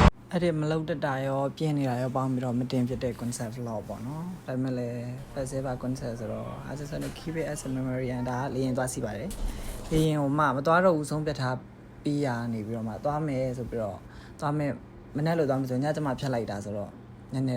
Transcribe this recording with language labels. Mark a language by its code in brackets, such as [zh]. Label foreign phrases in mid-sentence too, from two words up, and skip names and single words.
[my] အဲ့ဒီမလုပ်တတ်တာရောပြင်းနေတာရောပေါင်းပြီးတော့မတင်ဖြစ်တဲ့ [en] concept vlog [my] ပေါ့နော်ဒါပေမဲ့လည်း [en] festival concept [my] ဆိုတော့ [en] I just want to keep it as a memory and [my] ဒါလေရင်သွားစီပါတယ်လေ ရင်ဟိုမှမသွားတော့ဘူးဆုံးဖြတ်ထားပြီးရနေပြီးတော့မှသွားမယ်ဆိုပြီးတော့သွားမယ်မနေ့လို့သွားမယ်ဆိုညကျမှဖြတ်လိုက်တာဆိုတော့နည်းနည်း